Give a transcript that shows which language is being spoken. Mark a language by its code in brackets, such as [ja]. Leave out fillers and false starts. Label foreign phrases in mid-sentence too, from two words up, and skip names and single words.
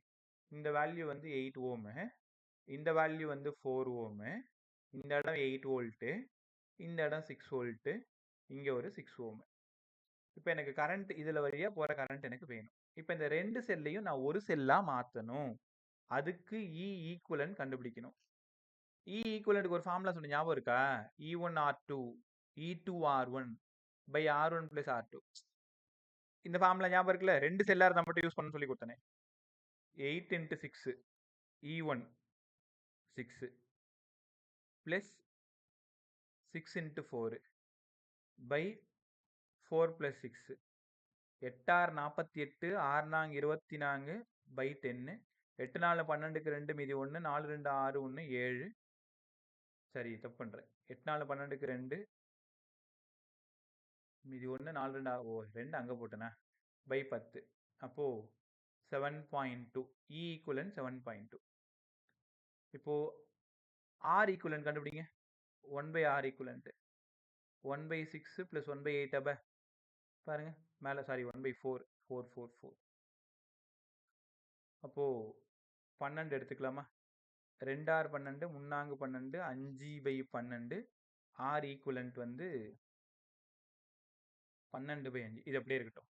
[ta] இந்த வேல்யூ வந்து 8 ஓமு, இந்த வேல்யூ வந்து 4 ஓமு, இந்த இடம் 8 வோல்ட்டு, இந்த இடம் 6 வோல்ட்டு, இங்கே ஒரு 6 ஓமு. இப்போ எனக்கு கரண்ட் இதில் வழியாக போகிற கரண்ட் எனக்கு வேணும். இப்போ இந்த ரெண்டு செல்லையும் நான் ஒரு செல்லாக மாற்றணும். அதுக்கு E ஈக்குவலன்ட் கண்டுபிடிக்கணும். E ஈக்குவலன்ட்டுக்கு ஒரு ஃபார்முலா சொன்ன ஞாபகம் இருக்கா? [en] E1R2 E2R1 by R1 plus R2. [ta] இந்த ஃபார்முலா ஞாபகம் இருக்குல்ல? ரெண்டு செல்லாக இருந்தால் மட்டும் யூஸ் பண்ண சொல்லி கொடுத்தனே. 8 into 6 E1 6 plus 6 into 4 by 4 plus 6 8 ஆறு 48 6 நாங்க 24 by 10 8 4 12க்கு 2 மீதி 1 4 2 6 1 7. சரி தப்பு பண்ணுறேன். 8 4 12க்கு 2 மீதி 1 4 2 ஓ 2 அங்கே போட்டேனா by 10. அப்போது 7.2. E ஈக்குவலன்ட் 7.2. இப்போது R ஈக்குவலன்ட் கண்டுபிடிங்க. 1 by R ஈக்குவலன்ட் 1 by 6 plus 1 by 8 அப்போ பாருங்க மேலே, சாரி 1 by 4 4 4 4. அப்போது 12 எடுத்துக்கலாமா? 2 ஆறு 12 முன்னாங்கு 12 5 by 12 R ஈக்குவலன்ட் வந்து 12 by 5. இது அப்படியே இருக்கட்டும்.